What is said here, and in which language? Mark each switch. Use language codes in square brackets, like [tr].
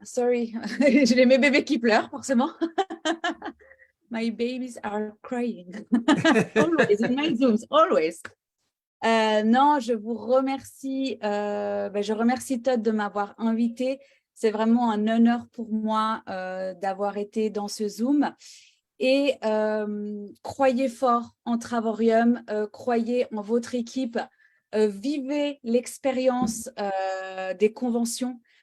[fr] Sorry, j'ai mes bébés qui pleurent, forcément. [en] My babies are crying. Always in my Zooms, always. [fr] Non, je vous remercie. Je remercie Todd de m'avoir invité. C'est vraiment un honneur pour moi d'avoir été dans ce Zoom. Et croyez fort en Travorium, croyez en votre équipe, vivez l'expérience des conventions.